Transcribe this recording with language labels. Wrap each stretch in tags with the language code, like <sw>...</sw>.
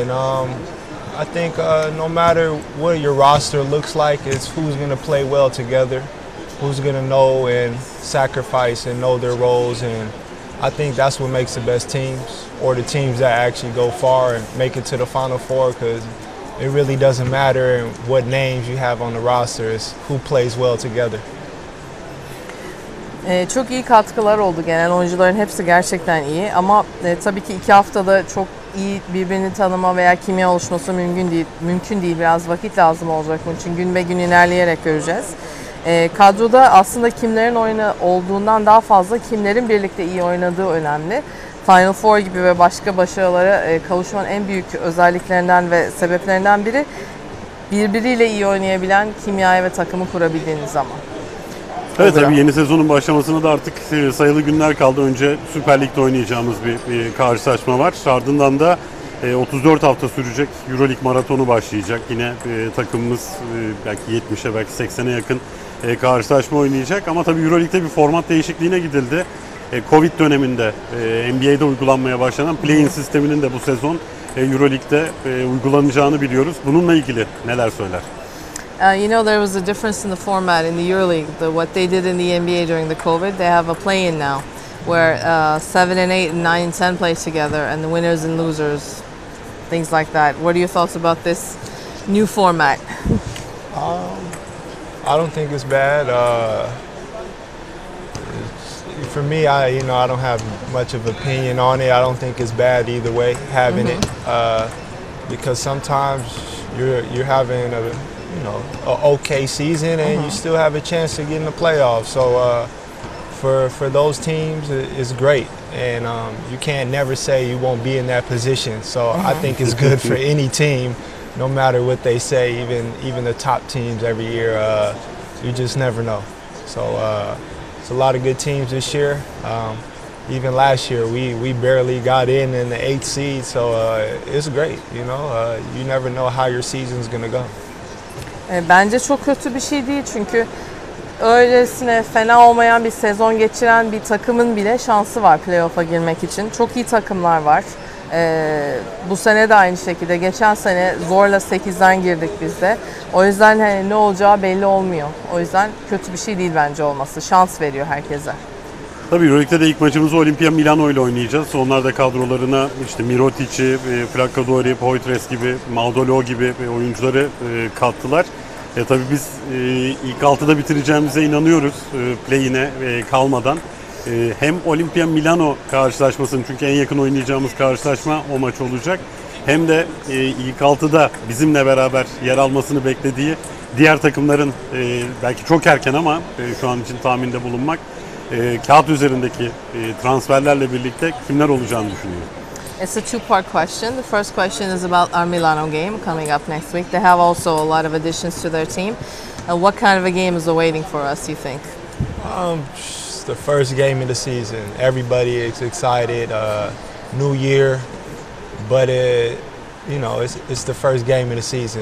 <en>And I think no matter what your roster looks like, it's who's going to play well together, who's going to know and sacrifice and know their roles. And I think that's what makes the best teams, or the teams that actually go far and make it to the Final Four, because it really doesn't matter what names you have on the roster, it's who plays well together.</en> <tr>Çok iyi katkılar oldu genel oyuncuların hepsi gerçekten iyi ama tabii ki 2 haftada çok iyi birbirini tanıma veya kimya oluşması mümkün değil. Biraz vakit lazım olacak bunun için gün be gün ilerleyerek göreceğiz. Kadroda aslında kimlerin olduğundan daha fazla kimlerin birlikte iyi oynadığı önemli. Final Four gibi ve başka başarılara kavuşmanın en büyük özelliklerinden ve sebeplerinden biri birbiriyle iyi oynayabilen kimyayı ve takımı kurabildiğiniz zaman. Evet, tabii yeni sezonun başlamasına da artık sayılı günler kaldı. Önce Süper Lig'de oynayacağımız bir karşılaşma var. Ardından da 34 hafta sürecek Euroleague maratonu başlayacak. Yine takımımız belki 70'e belki 80'e yakın karşılaşma oynayacak. Ama tabii Euroleague'de bir format değişikliğine gidildi. Covid döneminde NBA'de uygulanmaya başlanan play-in sisteminin de bu sezon Euroleague'de uygulanacağını biliyoruz. Bununla ilgili neler söyler?</tr> <en>You know, there was a difference in the format in the EuroLeague. What they did in the NBA during the COVID, they have a play-in now, where 7 and 8 and 9 and 10 play together, and the winners and losers, things like that. What are your thoughts about this new format? I don't think it's bad. For me, I don't have much of an opinion on it. I don't think it's bad either way having it, because sometimes you're having a okay season and you still have a chance to get in the playoffs. So for those teams, it's great, and you can't never say you won't be in that position. So I think it's good for any team, no matter what they say. Even the top teams every year, you just never know. So it's a lot of good teams this year. Even last year, we barely got in the 8th seed. So it's great. You never know how your season's gonna go.</en> <tr>Bence çok kötü bir şey değil çünkü öylesine fena olmayan bir sezon geçiren bir takımın bile şansı var playoff'a girmek için. Çok iyi takımlar var. Bu sene de aynı şekilde. Geçen sene zorla 8'den girdik biz de. O yüzden ne olacağı belli olmuyor. O yüzden kötü bir şey değil bence olması. Şans veriyor herkese. Tabii Euroleague'de de ilk maçımızı Olimpia Milano ile oynayacağız. Onlar da kadrolarına işte Mirotic'i, Flaccadori, Poitres gibi, Maudolo gibi oyuncuları kattılar. Tabii biz ilk 6'da bitireceğimize inanıyoruz play-in'e kalmadan. Hem Olimpia Milano karşılaşmasının, çünkü en yakın oynayacağımız karşılaşma o maç olacak. Hem de ilk 6'da bizimle beraber yer almasını beklediği diğer takımların belki çok erken ama şu an için tahminde bulunmak, kağıt üzerindeki transferlerle birlikte kimler olacağını düşünüyorum.</tr> <en>It's a two-part question. The first question is about our Milano game coming up next week. They have also a lot of additions to their team. What kind of a game is awaiting for us, you think? It's the first game of the season. Everybody is excited. New year, but it's the first game of the season.</en>